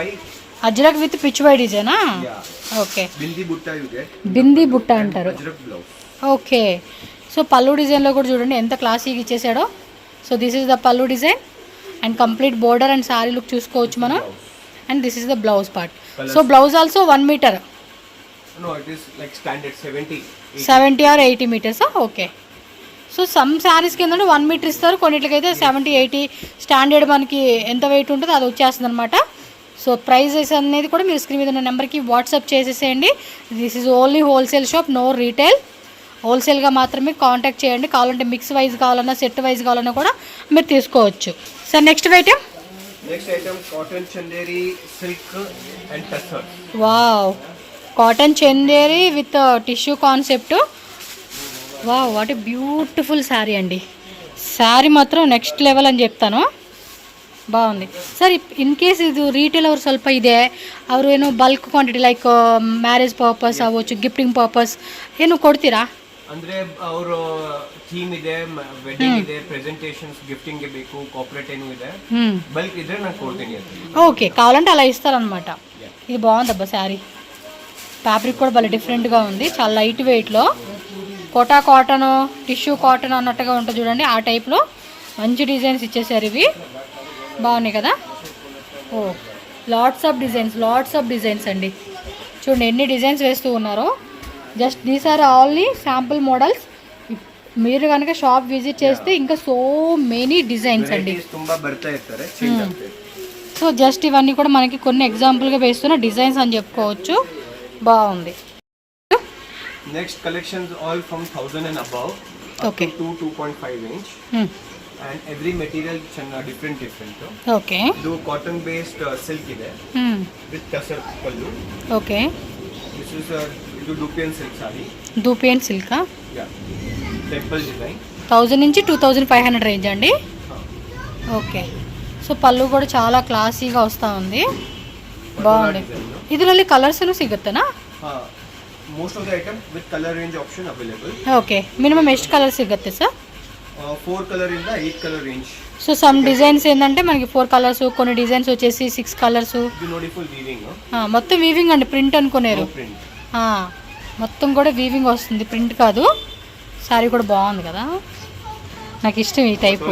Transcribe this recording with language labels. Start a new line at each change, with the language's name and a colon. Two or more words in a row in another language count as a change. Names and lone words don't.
English: Ajrak with Pichwai design? Okay.
Telugu: బింది బుట్ట
English: you get.
Telugu: బింది బుట్ట అంటారు. అజ్రక్ బ్లౌజ్. ఓకే. సో పల్లు డిజైన్లో కూడా చూడండి ఎంత క్లాసీగా ఇచ్చేసాడో.
English: So this is the pallu design and complete border and saree look
Telugu: చూసుకోవచ్చు మనం.
English: And this is the blouse part. So blouse also 1 meter. No, it is like standard 70 or 80 meters. ఓకే. So some
Telugu: శారీస్కి ఏంటంటే 1 మీటర్ ఇస్తారు, కొన్నిటికైతే 70, 80 స్టాండర్డ్ మనకి ఎంత వెయిట్ ఉంటుందో అది వచ్చేస్తుంది అనమాట. సో ప్రైజెస్ అనేది కూడా మీరు స్క్రీన్ మీద ఉన్న నెంబర్కి వాట్సాప్ చేసేసేయండి.
English: This is only wholesale shop, no retail.
Telugu: హోల్సేల్గా మాత్రమే కాంటాక్ట్ చేయండి. కావాలంటే
English: mix wise
Telugu: కావాలన్నా,
English: set wise
Telugu: కావాలన్నా కూడా మీరు తీసుకోవచ్చు.
English: Sir next item. Next item cotton Chanderi silk and tussar. Wow, cotton Chanderi with tissue concept. Wow, what a beautiful saree అండి.
Telugu: శారీ మాత్రం
English: next level
Telugu: అని చెప్తాను. బాగుంది సర్.
English: in case
Kannada: ಇದು ರಿಟೇಲ್ ಅವರು ಸ್ವಲ್ಪ ಇದೆ, ಅವರು ಏನು
English: bulk quantity like marriage purpose
Kannada: ಆಗೋಚು,
English: gifting purpose
Kannada: ಏನು ಕೊಡ್ತೀರಾ? ಅಂದ್ರೆ ಅವರು ಥೀಮ್ ಇದೆ, ವೆಡ್ಡಿಂಗ್ ಇದೆ, ಪ್ರೆಸೆಂಟೇಷನ್ಸ್, ಗಿಫ್ಟಿಂಗ್ ಗೆ ಬೇಕು, ಕಾರ್ಪೊರೇಟ್ ಏನು ಇದೆ, ಬಲ್ಕ್ ಇದ್ರೆ ನಾನು ಕೊಡ್ತೀನಿ ಅಂತ.
Telugu: ఓకే, కావాలంటే అలా ఇస్తారనమాట. ఇది బాగుందబ్బా శారీ. ఫ్యాబ్రిక్ కూడా భలే డిఫరెంట్గా ఉంది, చాలా
English: light weightలో.
Telugu: కోటా కాటన్, టిష్యూ కాటన్ అన్నట్టుగా ఉంటుంది చూడండి, ఆ టైప్లో మంచి డిజైన్స్ ఇచ్చేసారు. ఇవి బాగున్నాయి కదా. ఓ,
English: lots of designs
Telugu: అండి. చూడండి ఎన్ని డిజైన్స్ వేస్తూ ఉన్నారో.
English: Just these are only sample models.
Telugu: మీరు కనుక షాప్ విజిట్ చేస్తే ఇంకా
English: so many designs
Telugu: అండి. సో జస్ట్ ఇవన్నీ కూడా మనకి కొన్ని ఎగ్జాంపుల్గా వేస్తున్న డిజైన్స్ అని చెప్పుకోవచ్చు. బాగుంది.
English: Next collections all from 1000 and above. ఓకే. 2.5 inch. And every material different. Okay.
Kannada: ಇದು
English: cotton based silk
Kannada: ಇದೆ
English: with tassel pallu. Okay. This is ಇದು dupian silk saree. Dupian silk. Yeah. Temple design.
Telugu: 1000 నుంచి 2500 రేంజ్ అండి. ఓకే. సో పళ్ళు కూడా చాలా క్లాసీగా వస్తూ ఉంది. బాగుంది.
Kannada: ಇದರಲ್ಲಿ ಕಲರ್ಸ್ ಸಿಗುತ್ತೆನಾ?
English: Most of the item with color range option available.
Kannada: Okay. ಮಿನಿಮಂ ಎಷ್ಟು ಕಲರ್ ಸಿಗುತ್ತೆ ಸಾರ್? 4 ಕಲರ್ ಇಂದ 8 ಕಲರ್ ರೇಂಜ್.
Telugu: సో సమ్ డిజైన్స్ ఏంటంటే మనకి 4 కలర్స్, కొన్ని డిజైన్స్ వచ్చేసి 6 కలర్స్.
English: Beautiful weaving.
Telugu: మొత్తం వీవింగ్ అండి, ప్రింట్ అనుకున్నారు. మొత్తం కూడా వీవింగ్ వస్తుంది, ప్రింట్ కాదు. శారీ కూడా బాగుంది కదా, నాకు ఇష్టం ఈ టైపు.